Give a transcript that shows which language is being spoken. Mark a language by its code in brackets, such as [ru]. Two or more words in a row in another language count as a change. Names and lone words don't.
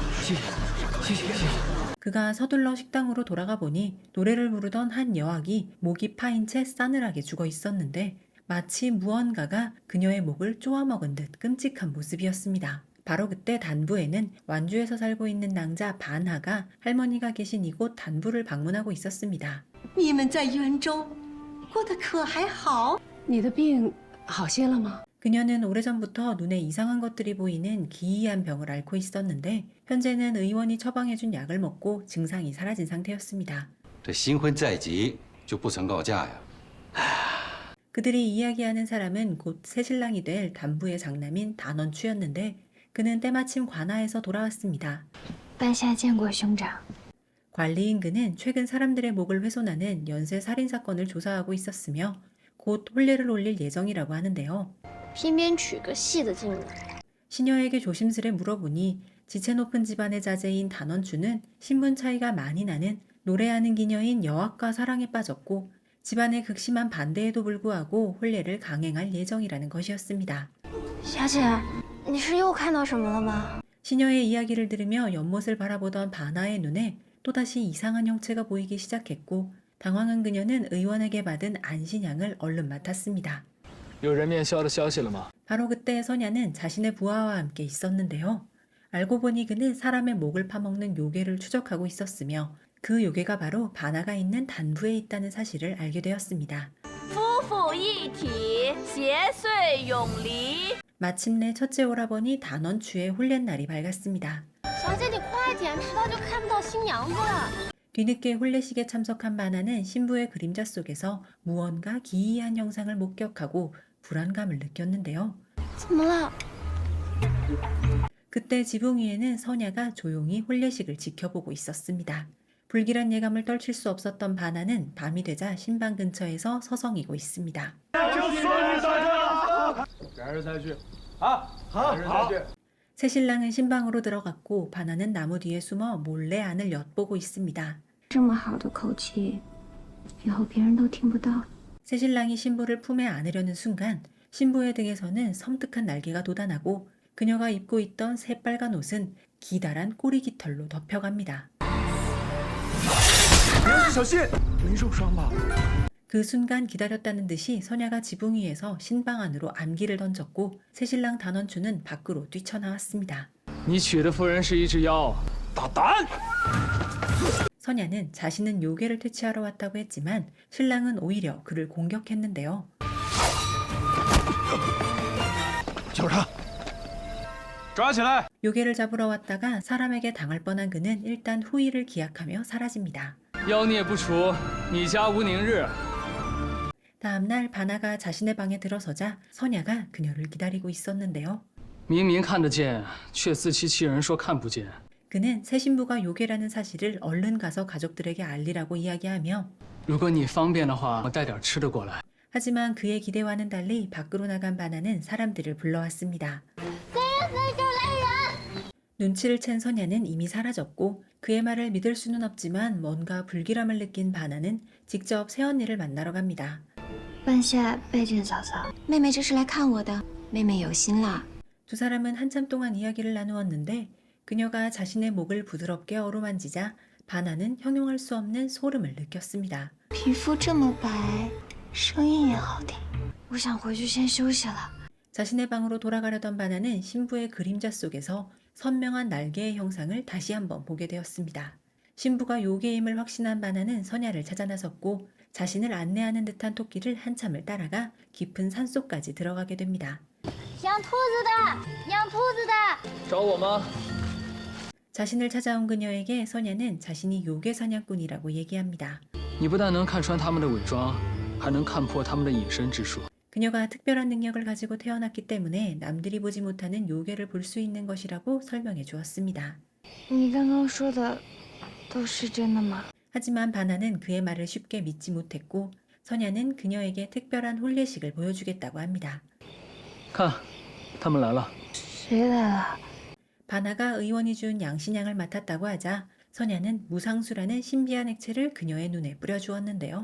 [ko] 그가 서둘러 식당으로 돌아가 보니 노래를 부르던 한 여학이 목이 파인 채 싸늘하게 죽어 있었는데 마치 무언가가 그녀의 목을 쪼아먹은 듯 끔찍한 모습이었습니다. 바로 그때 단부에는 완주에서 살고 있는 낭자 반하가 할머니가 계신 이곳 단부를 방문하고 있었습니다. [zh] 你们在袁州过得可还好？你的病好些了吗？ [ko] 그녀는 오래전부터 눈에 이상한 것들이 보이는 기이한 병을 앓고 있었는데 현재는 의원이 처방해준 약을 먹고 증상이 사라진 상태였습니다. [zh] 这新婚在即就不曾告假呀？ [ko] 그들이 이야기하는 사람은 곧 새신랑이 될 단부의 장남인 단원추였는데 그는 때마침 관아에서 돌아왔습니다. [zh] 半夏见过兄长。 [ko] 관리인 그는 최근 사람들의 목을 훼손하는 연쇄 살인사건을 조사하고 있었으며 곧 혼례를 올릴 예정이라고 하는데요. [zh] 偏偏娶个戏的进来。 [ko] 시녀에게 조심스레 물어보니 지체 높은 집안의 자제인 단원추는 신분 차이가 많이 나는 노래하는 기녀인 여학과 사랑에 빠졌고 집안의 극심한 반대에도 불구하고 혼례를 강행할 예정이라는 것이었습니다. [zh] 小姐，你是又看到什么了吗？ [ko] 시녀의 이야기를 들으며 연못을 바라보던 바나의 눈에 또다시 이상한 형체가 보이기 시작했고 당황한 그녀는 의원에게 받은 안신양을 얼른 맡았습니다. [zh] 有人面鸮的消息了吗？ [ko] 바로 그때 선야는 자신의 부하와 함께 있었는데요. 알고 보니 그는 사람의 목을 파먹는 요괴를 추적하고 있었으며 그 요괴가 바로 바나가 있는 단부에 있다는 사실을 알게 되었습니다. [zh] 夫妇一体，邪祟永离。 [ko] 마침내 첫째 오라버니 단원추의 혼례날이 밝았습니다. [zh] 小姐，你快点，迟到就看不到新娘子了。 [ko] 뒤늦게 혼례식에 참석한 바나는 신부의 그림자 속에서 무언가 기이한 형상을 목격하고 불안감을 느꼈는데요. [zh] 怎么了？ [ko] 그때 지붕 위에는 선야가 조용히 혼례식을 지켜보고 있었습니다. 불길한 예감을 떨칠 수 없었던 바나는 밤이 되자 신방 근처에서 서성이고 있습니다. 새신랑은 신방으로 들어갔고 바나는 나무 뒤에 숨어 몰래 안을 엿보고 있습니다. [zh] 这么好的口气，以后别人都听不到。 [ko] 새신랑이 신부를 품에 안으려는 순간 신부의 등에서는 섬뜩한 날개가 돋아나고 그녀가 입고 있던 새빨간 옷은 기다란 꼬리 깃털로 덮여갑니다. 그 순간 기다렸다는 듯이 선야가 지붕 위에서 신방 안으로 안기를 던졌고 새신랑 단원추는 밖으로 뛰쳐나왔습니다. [zh] 你娶的夫人是一只妖，大胆！ [ko] 선야는 자신은 요괴를 퇴치하러 왔다고 했지만 신랑은 오히려 그를 공격했는데요. [zh] 抓起来！ [ko] 요괴를 잡으러 왔다가 사람에게 당할 뻔한 그는 일단 후일을 기약하며 사라집니다. [zh] 妖孽不除，你家无宁日。 [ko] 다음날 바나가 자신의 방에 들어서자 선야가 그녀를 기다리고 있었는데요. [zh] 明明看得见，却自欺欺人说看不见。 [ko] 그는 새 신부가 요괴라는 사실을 얼른 가서 가족들에게 알리라고 이야기하며 [zh] 如果你方便的话，我带点吃的过来。 [ko] 하지만 그의 기대와는 달리 밖으로 나간 바나는 사람들을 불러왔습니다. 눈치를 챈 선야는 이미 사라졌고 그의 말을 믿을 수는 없지만 뭔가 불길함을 느낀 바나는 직접 새언니를 만나러 갑니다. [zh] 半夏拜见嫂嫂，妹妹这是来看我的，妹妹有心了。 [ko] 두 사람은 한참 동안 이야기를 나누었는데 그녀가 자신의 목을 부드럽게 어루만지자 바나는 형용할 수 없는 소름을 느꼈습니다. [zh] 皮肤这么白，声音也好听，我想回去先休息了。 [ko] 자신의 방으로 돌아가려던 바나는 신부의 그림자 속에서 선명한 날개의 형상을 다시 한번 보게 되었습니다. 신부가 요괴임을 확신한 바나는 선야를 찾아 나섰고 자신을 안내하는 듯한 토끼를 한참을 따라가 깊은 산속까지 들어가게 됩니다. [zh] 养兔子的，养兔子的。找我吗？ [ko] 자신을 찾아온 그녀에게 선야는 자신이 요괴 사냥꾼이라고 얘기합니다. [zh] 你不但能看穿他们的伪装，还能看破他们的隐身之术。 [ko] 그녀가 특별한 능력을 가지고 태어났기 때문에 남들이 보지 못하는 요괴를 볼 수 있는 것이라고 설명해 주었습니다. [zh] 你刚刚说的都是真的吗？ [ko] 하지만 바나는 그의 말을 쉽게 믿지 못했고 선야는 그녀에게 특별한 혼례식을 보여주겠다고 합니다. [zh] 看，他们来了。谁来了？ [ko] 바나가 의원이 준 양신양을 맡았다고 하자 선야는 무상수라는 신비한 액체를 그녀의 눈에 뿌려주었는데요.